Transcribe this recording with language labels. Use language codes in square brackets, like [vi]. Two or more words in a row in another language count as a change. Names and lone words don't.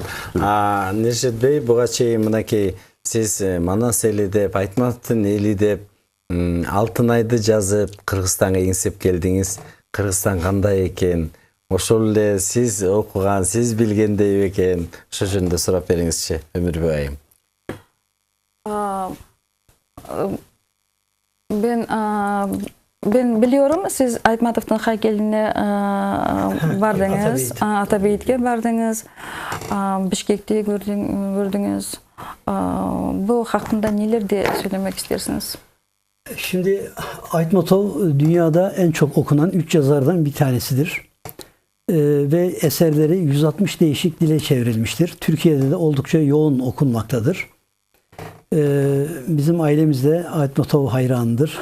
[ky] Нежет Бей, буга чейин мынакей сиз Манас эли деп, Айтматовдун эли деп Алтынайды жазып Кыргызстанга эңсеп келдиңиз. Кыргызстан кандай экен? Ошол эле сиз окуган, сиз билгендей экен? Ошо жөнүндө сурап бериңизчи, Өмүрбек айым. [tr] Ben biliyorum, siz [ky] Айтматовдун хайкелине бардыңыз, Атабейитке бардыңыз, Бишкекти көрдүңүз. [tr] Bu hakkında neler de söylemek istersiniz? Şimdi Aytmatov dünyada en çok okunan 3 yazardan bir tanesidir. Ve eserleri 160 değişik dile çevrilmiştir. Türkiye'de de oldukça yoğun okunmaktadır. Bizim ailemizde Aytmatov hayranıdır.